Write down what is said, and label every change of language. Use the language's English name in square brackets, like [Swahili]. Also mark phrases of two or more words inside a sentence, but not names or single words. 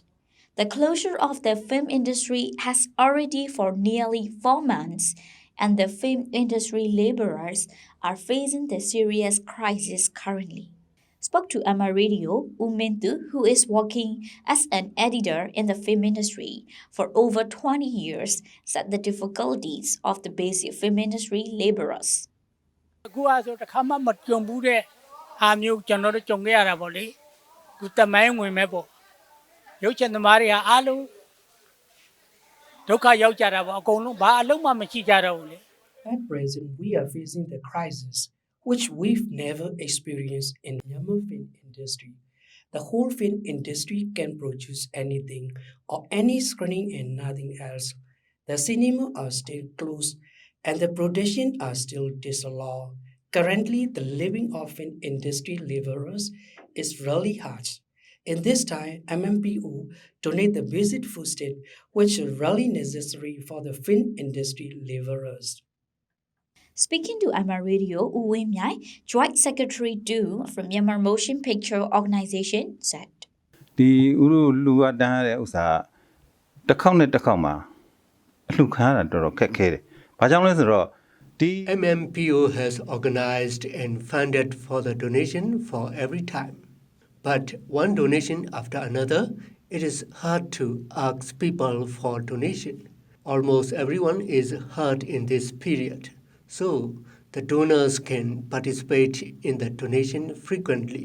[English] The closure of the film industry has already for nearly 4 months, and the film industry laborers are facing the serious crisis currently. Spoke to MR Radio, Umentu, who is working as an editor in the film industry for over 20 years, said the difficulties of the basic film industry laborers. [Burmese] အခုအားဆိုတစ်ခါမှမကြုံဘူးတဲ့ဟာမျိုးကျွန်တော်တို့ကြုံခဲ့ရတာပေါ့လေသူတမိုင်းဝင်မဲ့ပေါ့ရုပ်ရှင်သမားတွေဟာအားလုံးဒုက္ခရောက်ကြတာပေါ့အကုန်လုံးဘာအလုံးမှမရှိကြတော့ဘူးလေ [English] At present, we are facing the crisis which we've never experienced in the Myanmar film industry. The whole film industry can produce anything or any screening and nothing else. The cinema are still closed and the production are still disallowed. Currently, the living of film industry laborers is really hard. In this time, MMPO donate the basic foodstuff which is really necessary for the film industry laborers. Speaking to MR Radio, Uwe Myai, Joint Secretary 2 from Myanmar Motion Picture Organization, said. [Burmese] ဒီဥရုလူဝတန်းရတဲ့ဥစ္စာတစ်ခေါက်နဲ့တစ်ခေါက်မှာအလှခံရတာတော်တော်ခက်ခဲတယ်။ဘာကြောင့်လဲဆိုတော့ဒီ [English] MMPO has organized and funded for the donation for every time. But one donation after another, it is hard to ask people for donation. Almost everyone is hurt in this period. So, the donors can participate in the donation frequently.